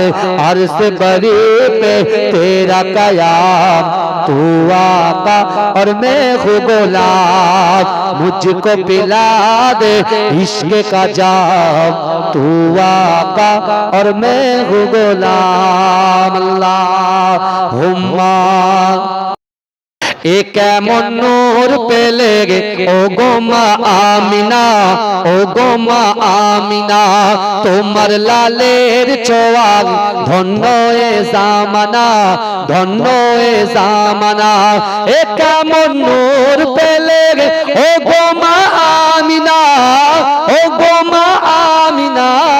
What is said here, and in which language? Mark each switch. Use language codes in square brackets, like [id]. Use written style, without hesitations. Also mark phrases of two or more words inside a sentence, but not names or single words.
[ur] عرش بری پہ تیرا قیام، تو آقا اور میں ہوں غلام. مجھ کو پلا دے عشق کا جام، تو آقا اور میں ہوں غلام. [bn] আল্লাহুম্মা এক এমন নূর পেলে ও গো মা আমিনা, ও গো মা আমিনা। তোমার লালের ছোঁয়া ধন্য এ জামানা, ধন্য এ জামানা। এ কেমন নূর পেলে ও গো মা আমিনা, ও গো মা আমিনা।